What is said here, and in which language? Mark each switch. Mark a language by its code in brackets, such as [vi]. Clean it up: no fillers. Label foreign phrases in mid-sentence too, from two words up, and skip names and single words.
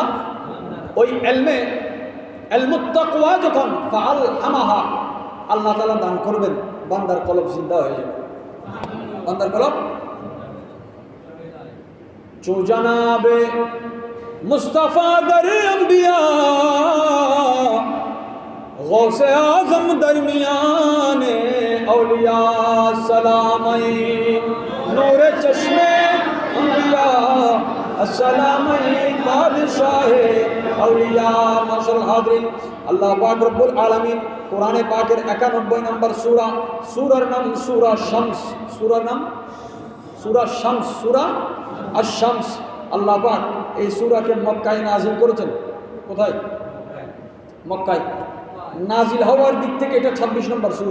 [bn] ওই এলমে, এলমুত তাকওয়া যখন ফাআল হামাহা আল্লাহ তাআলা দান করবেন, বান্দার কলব জিন্দা হয়ে যাবে। বান্দার কলব [ur] چو جنابِ مصطفیٰ در انبیا غوثِ اعظم درمیانِ اولیا سلام اے نورِ چشمِ انبیا السلام اے بادشاہِ اولیا. [bn] মাশাআল্লাহ হাজেরীন, আল্লাহ পাক রাব্বুল আলামীন কুরআনে পাকের 91 নম্বর সূরা, সূরার নাম সূরা শামস, সূরার নাম সূরা শামস, সূরা আশ-শামস। আল্লাহ পাক এই সূরাকে মক্কায় নাজিল করেছেন। কোথায়? মক্কায়। নাজিল হওয়ার দিক থেকে এটা 26 নম্বর সূরা।